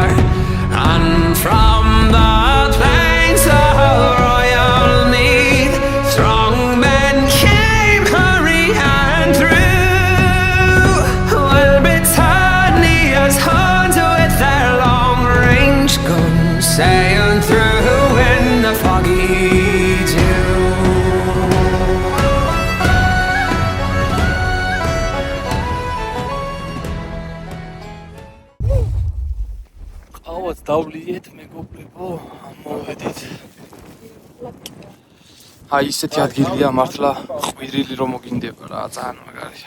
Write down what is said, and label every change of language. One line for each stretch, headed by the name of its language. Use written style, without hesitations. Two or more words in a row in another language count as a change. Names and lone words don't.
English: And from the plains of royal Meath, strong men came hurrying through. While Britannia's hunt with their long-range guns sailed through in the foggy dew.
Georgian: ყავაც დავლიეთ მეგობრებო, მოვედით. აი ისეთი ადგილია მართლა ყვირილი რომ მოგინდება რა, ძალიან მაგარია.